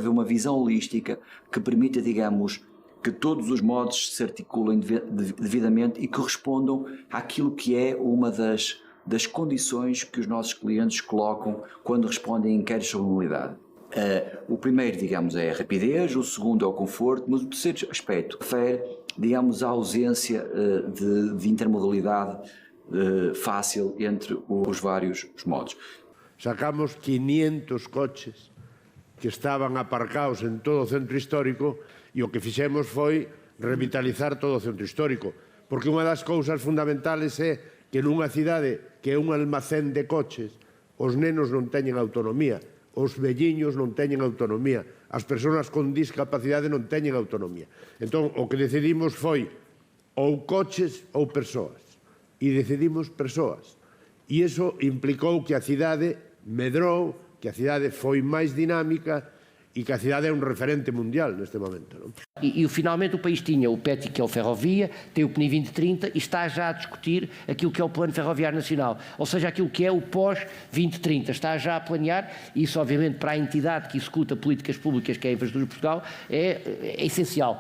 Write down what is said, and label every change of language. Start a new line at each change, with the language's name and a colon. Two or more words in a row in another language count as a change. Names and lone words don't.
Portuguese: Deve haver uma visão holística que permita, digamos, que todos os modos se articulem devidamente e que respondam àquilo que é uma das condições que os nossos clientes colocam quando respondem a inquéritos sobre mobilidade. O primeiro, digamos, é a rapidez, o segundo é o conforto, mas o terceiro aspecto refere, digamos, a ausência de intermodalidade fácil entre os vários modos.
Galician: Sacamos 500 coches que estaban aparcados en todo o centro histórico e o que fixemos foi revitalizar todo o centro histórico, porque unha das cousas fundamentales é que nunha cidade que é un almacén de coches, os nenos non teñen autonomía, os velliños non teñen autonomía, as persoas con discapacidade non teñen autonomía. Entón, o que decidimos foi ou coches ou persoas. E decidimos persoas. E iso implicou que a cidade medrou, que a cidade foi máis dinámica e que a cidade é un referente mundial neste momento.
Portuguese: Não? E finalmente o país tinha o PETI, que é o Ferrovia, tem o PNI 2030 e está já a discutir aquilo que é o Plano Ferroviário Nacional, ou seja, aquilo que é o pós-2030. Está já a planear, e isso obviamente para a entidade que executa políticas públicas, que é a Infraestrutura de Portugal, é essencial.